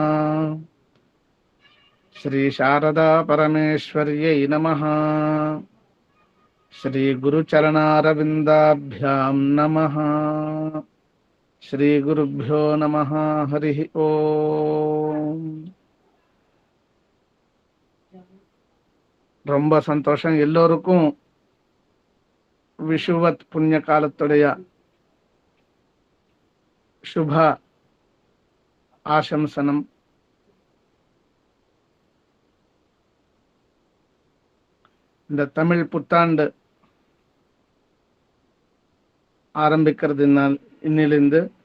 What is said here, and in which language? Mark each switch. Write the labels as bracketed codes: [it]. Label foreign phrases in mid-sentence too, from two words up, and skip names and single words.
[sa] श्रीशारदा परमेश्वर्यै नमः। श्रीगुरुचरणारविन्दाभ्यां नमः। श्रीगुरुभ्यो नमः। हरिः ओम्। [ta] ரொம்ப சந்தோஷம். எல்லோருக்கும் விஷுவத் புண்ணிய காலத்துடைய சுப ஆசம்சனம். இந்த தமிழ் புத்தாண்டு ஆரம்பிக்கிறதுனால் இன்னிலிருந்து